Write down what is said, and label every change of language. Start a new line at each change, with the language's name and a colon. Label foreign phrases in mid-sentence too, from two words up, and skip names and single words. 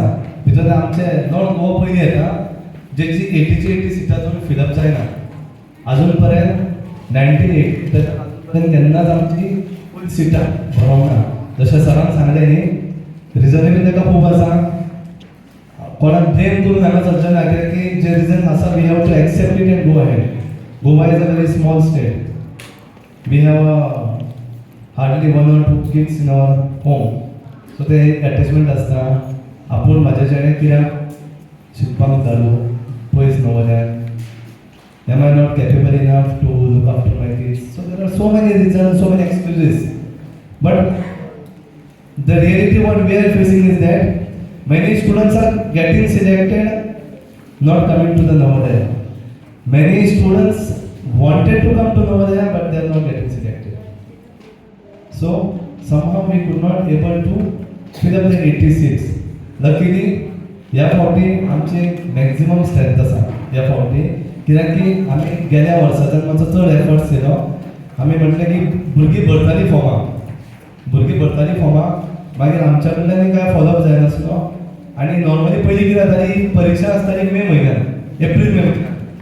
Konkani: भितर आमचे नॉर्थ गोवा पयलीं येता, जेची 80 सिटां तुमी फिलअप जायना. अजून पर्यंत 98 पर्यंत केन्नाच आमची फूल सिटां भरोंक ना. जशें सरान सांगलें न्ही, रिजनय बी ताका खूब आसा. कोणाक ब्लेम करून हांगा चलचें ना, कित्याक की जे रिजन आसा
English: we have to accept it and go ahead. Goa is a very small state. We have hardly 1 or 2 kids in our home.
Konkani: सो ते एटॅचमेंट आसता. आपूण म्हाज्या चेडे कित्याक शिकपाक धाडूं पयस नवोदयाक,
English: am I not capable enough to look after my kids? So there are so many reasons, so many excuses. But the reality what we are facing is that many students are getting selected, not coming to the Navodaya. Many students wanted to come to Navodaya, but they are not getting selected. So somehow we could not able to fill up the 80 seats. Luckily,
Konkani: या फावटी आमची
English: maximum strength
Konkani: आसा या फावटी. कित्याक की आमी गेल्या वर्साच्यान मातसो चड एफर्ट्स केलो. आमी म्हटलें की भुरगीं भरतालीं फॉर्मां, मागीर आमच्या कडल्यान काय फॉलोअप जायनासलो. आनी नॉर्मली पयलीं कितें जाताली, परीक्षा आसताली मे म्हयन्यान, एप्रील मे म्हयन्यान.